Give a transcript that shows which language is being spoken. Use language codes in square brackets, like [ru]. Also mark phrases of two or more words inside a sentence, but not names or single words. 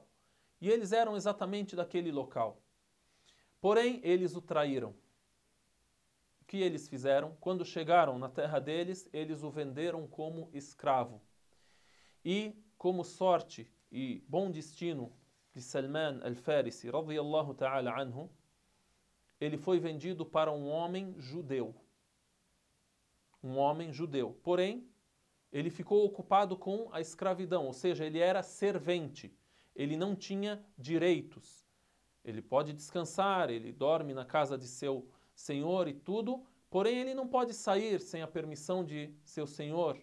[pt] E eles eram exatamente daquele local. Porém, eles o traíram. O que eles fizeram? Quando chegaram na terra deles, eles o venderam como escravo. E, como sorte e bom destino de Salman al-Farisi, [ar] رضي الله تعالى عنه, [pt] ele foi vendido para um homem judeu. Um homem judeu. Porém, ele ficou ocupado com a escravidão, ou seja, ele era servente. Ele não tinha direitos. Ele pode descansar, ele dorme na casa de seu senhor e tudo, porém ele não pode sair sem a permissão de seu senhor.